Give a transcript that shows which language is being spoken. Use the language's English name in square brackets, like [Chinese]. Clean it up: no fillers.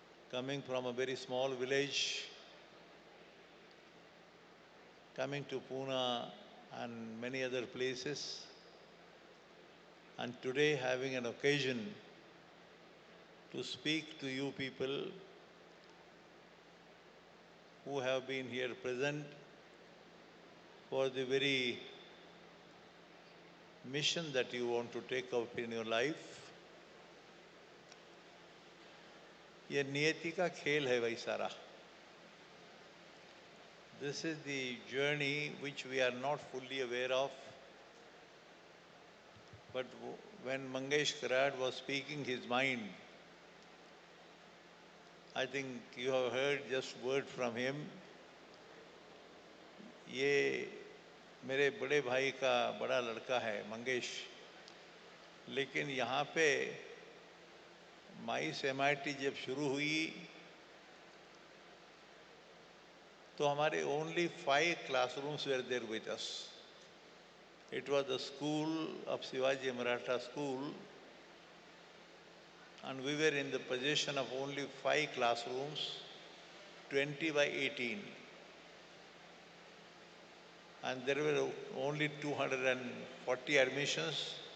[English] Coming from a very small village, coming to Pune and many other places, and today having an occasion to speak to you people who have been here present for the very mission that you want to take up in your life. [Hindi] ये नियति का खेल है भाई सारा. [English] This is the journey which we are not fully aware of. But when Mangesh Karad was speaking his mind, I think you have heard just word from him. [Hindi] ये मेरे बड़े भाई का बड़ा लड़का है मंगेश, लेकिन यहाँ पे माइस MIT जब शुरू हुई तो हमारे only 5 classrooms were there with us. [English] It was the school of Shivaji Maratha School, and we were in the possession of only 5 classrooms, 20 by 18. And there were only 240 admissions.